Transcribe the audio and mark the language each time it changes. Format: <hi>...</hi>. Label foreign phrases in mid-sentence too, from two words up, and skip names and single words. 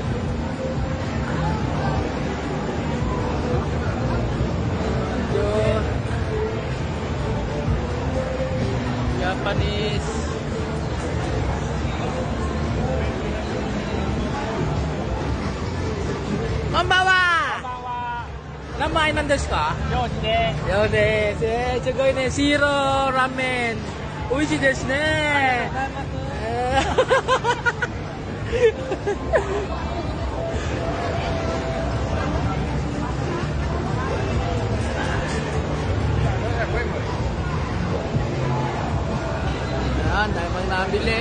<en>Manjo, Japanese.</en> <ja>こんばんは. 名前なんですか? よしです。よしです. すごいね、白ラーメン. 美味しいですね.</ja> <tl>Yan, dahil pang nabili.</tl>